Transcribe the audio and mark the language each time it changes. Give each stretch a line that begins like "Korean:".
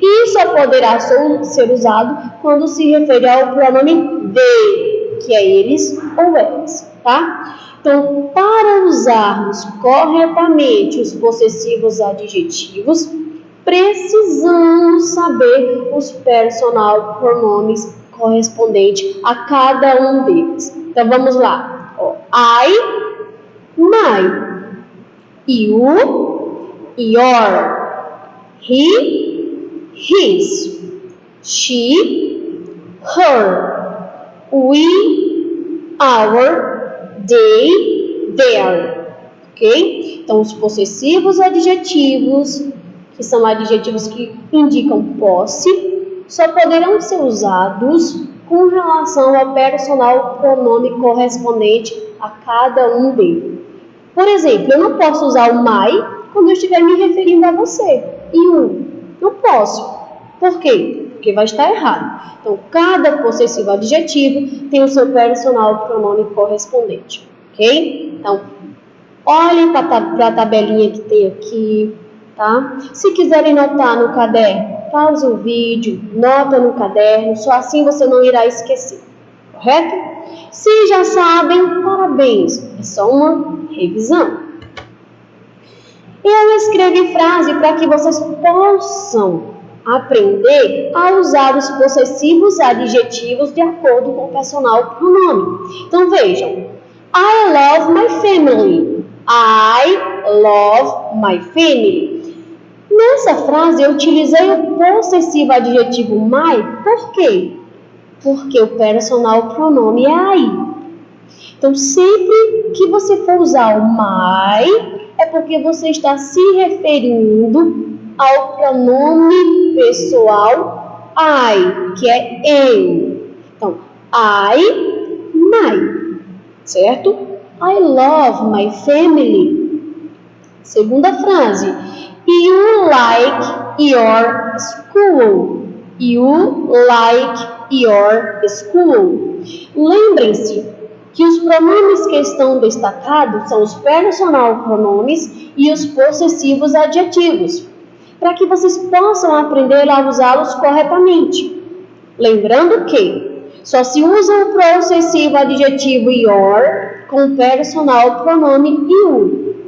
Portuguese: E só poderá ser usado quando se refere ao pronome they, que é eles ou elas, tá? Então, para usarmos corretamente os possessivos adjetivos, precisamos saber os personal pronomes correspondentes a cada um deles. Então, vamos lá.
English: I, my, you, your, he, his, she, her, we, our, they, their, ok?
Portuguese: Então, os possessivos adjetivos, que são adjetivos que indicam posse, só poderão ser usados com relação ao personal pronome correspondente a cada um deles. Por exemplo, eu não posso usar o my quando eu estiver me referindo a você. E o não posso. Por quê? Porque vai estar errado. Então, cada possessivo adjetivo tem o seu personal pronome correspondente. Ok? Então, olhem para a tabelinha que tem aqui. Tá? Se quiserem notar no caderno, pausa o vídeo, nota no caderno, só assim você não irá esquecer. Correto? Se já sabem, parabéns, é só uma revisão. Eu escrevi frase para que vocês possam aprender a usar os possessivos adjetivos de acordo com o personal pronome. Então vejam,
English: I love my family. I love my family.
Portuguese: Nessa frase eu utilizei o possessivo adjetivo my, por quê? Porque o personal pronome é I. Então, sempre que você for usar o my, é porque você está se referindo ao pronome pessoal I, que é eu. Então, I, my, certo?
English: I love my family.
Portuguese: Segunda frase,
English: you like your school. You like your school.
Portuguese: Lembrem-se que os pronomes que estão destacados são os personal pronomes e os possessivos adjetivos, para que vocês possam aprender a usá-los corretamente. Lembrando que só se usa o possessivo adjetivo your com o personal pronome you.